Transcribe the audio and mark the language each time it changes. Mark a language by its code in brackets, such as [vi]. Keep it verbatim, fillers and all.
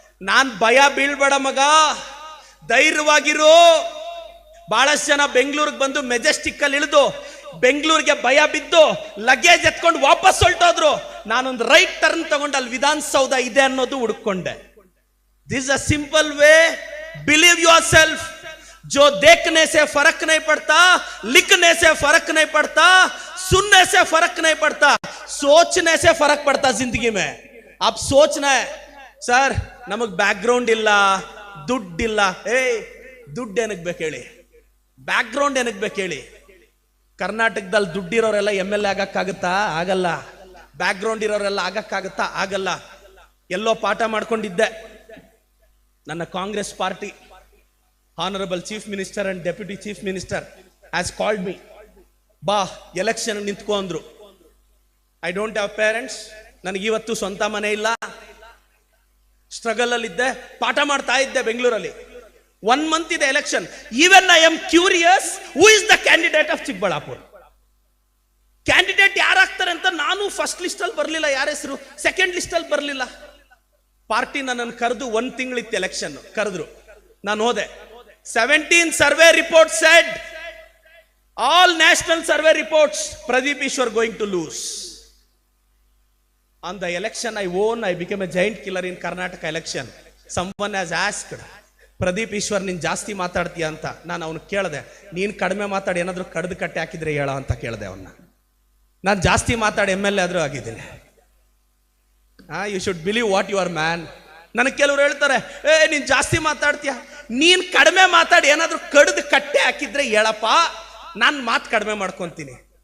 [kn] ನಾನ್ ಭಯ ಬೀಳ್ಬೇಡ ಮಗ, ಧೈರ್ಯವಾಗಿರು. ಬಹಳಷ್ಟು ಜನ ಬೆಂಗಳೂರಿಗೆ ಬಂದು ಮೆಜೆಸ್ಟಿಕ್ ಅಲ್ಲಿ ಇಳಿದು ಬೆಂಗಳೂರಿಗೆ ಭಯ ಬಿದ್ದು ಲಗೇಜ್ ಎತ್ಕೊಂಡು ವಾಪಸ್ ಹೊರಟೋದ್ರು. ನಾನೊಂದು ರೈಟ್ ಟರ್ನ್ ತಗೊಂಡು ಅಲ್ಲಿ ವಿಧಾನಸೌಧ ಇದೆ ಅನ್ನೋದು ಹುಡುಕೊಂಡೆ. [en] This a simple way, believe your self. [hi] जो देखने से फर्क नहीं पड़ता, लिखने से फर्क नहीं पड़ता, सुनने से फर्क नहीं पड़ता, सोचने से फर्क पड़ता जिंदगी में. आप सोचना है, [kn] सर नमक बैकग्राउंड इल्ला, दुड्ड इल्ला. ए दुड्ड ಏನಕ್ಕೆ ಬೇಕು ಹೇಳಿ, ಬ್ಯಾಕ್ಗ್ರೌಂಡ್ ಏನಕ್ಕೆ ಬೇಕು ಹೇಳಿ. ಕರ್ನಾಟಕದಲ್ಲಿ ದುಡ್ಡಿರೋರೆಲ್ಲ ಎಮ್ ಎಲ್ ಎ ಆಗಕ್ಕಾಗತ್ತಾ? ಆಗಲ್ಲ. ಬ್ಯಾಕ್ಗ್ರೌಂಡ್ ಇರೋರೆಲ್ಲ ಆಗಕ್ಕಾಗತ್ತಾ? ಆಗಲ್ಲ. ಎಲ್ಲೋ ಪಾಠ ಮಾಡ್ಕೊಂಡಿದ್ದೆ, ನನ್ನ Congress party [en] honourable chief minister and deputy chief minister as called me, [kn] ಬಾ ಎಲೆಕ್ಷನ್ ನಿಂತ್ಕೊ ಅಂದ್ರು. [en] I don't have parents, [kn] ನನಗಿವತ್ತು ಸ್ವಂತ ಮನೆ ಇಲ್ಲ, ಸ್ಟ್ರಗಲ್ ಅಲ್ಲಿ ಇದ್ದೆ, ಪಾಠ ಮಾಡ್ತಾ ಇದ್ದೆ ಬೆಂಗಳೂರಲ್ಲಿ. ಒನ್ ಮಂತ್ ಇದೆ election. [en] Even I am curious who is the candidate of Chikkaballapur. [kn] Candidate ಯಾರಾಗ್ತಾರೆ ಅಂತ ನಾನು ಫಸ್ಟ್ ಲಿಸ್ಟ್ ಅಲ್ಲಿ ಬರಲಿಲ್ಲ, ಯಾರ ಹೆಸರು ಸೆಕೆಂಡ್ ಲಿಸ್ಟ್ ಅಲ್ಲಿ ಬರಲಿಲ್ಲ. ಪಾರ್ಟಿ ನನ್ನನ್ನು ಕರೆದು ಒಂದ್ ತಿಂಗಳಿತ್ತು ಎಲೆಕ್ಷನ್, ಕರೆದ್ರು. ನಾನು ಹೋದೆ. [en] Seventeen survey report said all national survey reports Pradeep Ishwar going to lose. On the election I won, I became a giant killer in Karnataka election. Someone has asked, Pradeep Ishwar [kn] ನೀನ್ ಜಾಸ್ತಿ ಮಾತಾಡ್ತೀಯ ಅಂತ. ನಾನು ಅವನು ಕೇಳಿದೆ, ನೀನ್ ಕಡಿಮೆ ಮಾತಾಡಿ ಏನಾದ್ರು ಕಡ್ದು ಕಟ್ಟಿ ಹಾಕಿದ್ರೆ ಹೇಳ ಅಂತ ಕೇಳಿದೆ ಅವನ್ನ. ನಾನು ಜಾಸ್ತಿ ಮಾತಾಡಿ ಎಮ್ ಎಲ್ ಎ ಆದ್ರೂ ಆಗಿದ್ದೀನಿ. [en] You should believe what you are man. [kn] ನನಗೆ ಕೆಲವರು ಹೇಳ್ತಾರೆ, ಏ ನೀನ್ ಜಾಸ್ತಿ ಮಾತಾಡ್ತೀಯ, ನೀನ್ ಕಡಿಮೆ ಮಾತಾಡಿ ಏನಾದ್ರು ಕಡ್ದು ಕಟ್ಟೆ ಹಾಕಿದ್ರೆ ಹೇಳಪ್ಪ, ನಾನು ಮಾತು ಕಡಿಮೆ ಮಾಡ್ಕೊತೀನಿ.